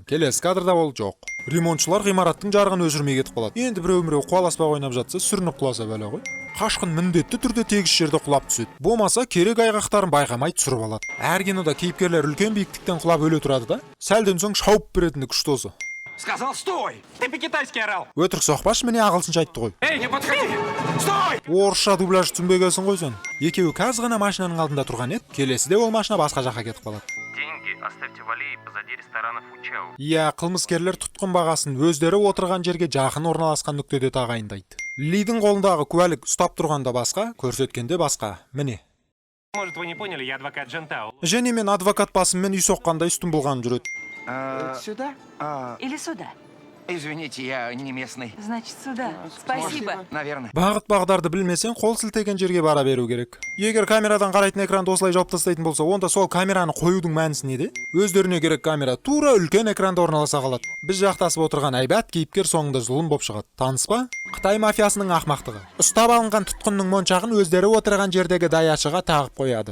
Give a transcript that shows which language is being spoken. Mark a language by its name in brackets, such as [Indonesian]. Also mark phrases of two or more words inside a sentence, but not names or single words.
[Kazakh] Келесі кадрда ол жоқ. Ремонтшылар ғимараттың жарығын өшірмей кетіп қалады. Енді біреу қуаласпақ ойнап жатса, сүрініп құласа бәле ғой. Қашқын міндетті түрде тегіс жерде құлап түседі. Болмаса керек айғақтарын байқамай түсіріп алады. Әр кинода кейіпкерлер үлкен биіктіктен құлап өле тұрады да, сәлден соң шауып беретіні күшті осы. [Russian] Сказал, стой! Ты по-китайски орал! [Kazakh] Өтірік соқпаш, міне ағылшынша айтты ғой. [Russian] Эй, не подходи! Стой! [Kazakh] Орысша дубляж түсінбегенсің ғой сен. Екеуі кәз ғана машинаның алдында тұрған еді, келесіде ол машина басқа жаққа кетіп қалады. [Russian] Деньги оставьте в аллее позади ресторанов Учау. [Kazakh] Иә, қылмыскерлер тұтқын бағасын өздері отырған жерге жақын орналасқан нүктеде тағайындайды. Лидің қолындағы куәлік ұстап тұрғанда басқа, көрсеткенде басқа. Міне. [Russian] Может, вы не поняли, я адвокат Джентау. [Kazakh] Және мен адвокат басыммен үй соққандай үстін болған жүреді. [Russian] Сюда? Или сюда? Извините, я не местный. Значит, сюда. Спасибо. Наверное. [Kazakh] Бағыт бағдарды білмесең, қол сілтеген жерге бара беру керек. Егер камерадан қарайтын экранды осылай жауып тастайтын болса, онда сол камераны қоюдың мәнісі неде? Өздеріне керек камера тура үлкен экранда орналаса қалады. Біз жақтасып отырған әйбат кейіпкер соңында зұлым боп шығады. Таныс па? Қытай мафиясының ақмақтығы. Ұстап алынған тұтқынның моншағын өздері отырған жердегі даячыға тағып қояды.